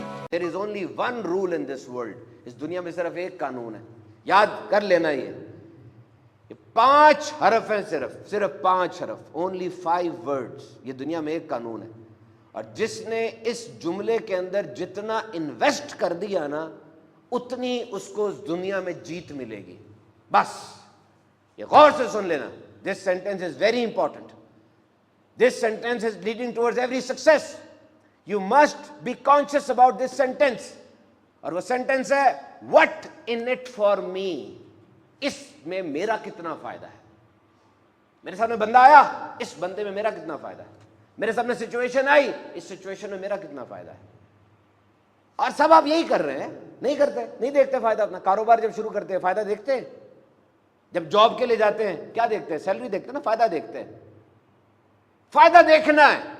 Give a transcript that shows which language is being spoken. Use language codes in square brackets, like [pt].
[en] There is only one rule in this world. [ur] اس دنیا میں صرف ایک قانون ہے, یاد کر لینا یہ 5 حرف ہیں, صرف 5 حرف, [en] only 5 words. [ur] یہ دنیا میں ایک قانون ہے, اور جس نے اس جملے کے اندر جتنا انویسٹ کر دیا نا اتنی اس کو اس دنیا میں جیت ملے گی. بس یہ غور سے سن لینا. [en] This sentence is very important. This sentence is leading towards every success. You must be conscious about this sentence. [ur] اور وہ [en] sentence ہے what in it for me. [ur] اس میں میرا کتنا فائدہ ہے. میرے سامنے بندہ آیا, اس بندے میں میرا کتنا فائدہ ہے. میرے سامنے سچویشن آئی, اس سچویشن میں میرا کتنا فائدہ ہے. اور سب آپ یہی کر رہے ہیں, نہیں کرتے, نہیں دیکھتے فائدہ اپنا. کاروبار جب شروع کرتے ہیں فائدہ دیکھتے ہیں, جب جاب کے لیے جاتے ہیں کیا دیکھتے ہیں, سیلری دیکھتے ہیں نا, فائدہ دیکھتے ہیں. فائدہ دیکھنا ہے.